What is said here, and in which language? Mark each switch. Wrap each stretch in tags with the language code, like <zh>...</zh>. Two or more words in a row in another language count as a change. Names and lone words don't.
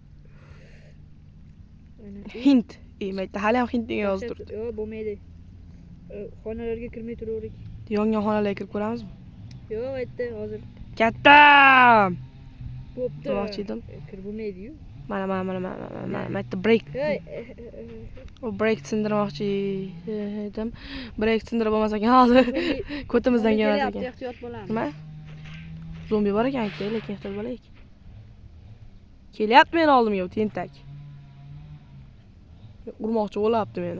<uz>Hint. Mayda hali ham hint degan yozib turibdi. Yo'q, bo'lmaydi. Xonalarga kirmay turaverik. Yongan xonalarga kirib ko'ramizmi? Yo'q, aytdi hozir. Katta! Bo'pti. Demoqchi edim. Kirib bo'lmaydi-yu. Mana break. O break sindirmoqchi edim. Break sindirib bo'lmasa ekan hozir ko'timizdan kelmas ekan. Ehtiyot bo'lamiz. Nima? Zombi bor ekan, lekin ehtiyot bo'laylik. Kelyapti meni oldimga tentak. Urmoqchi bo'lyapti meni.</uz>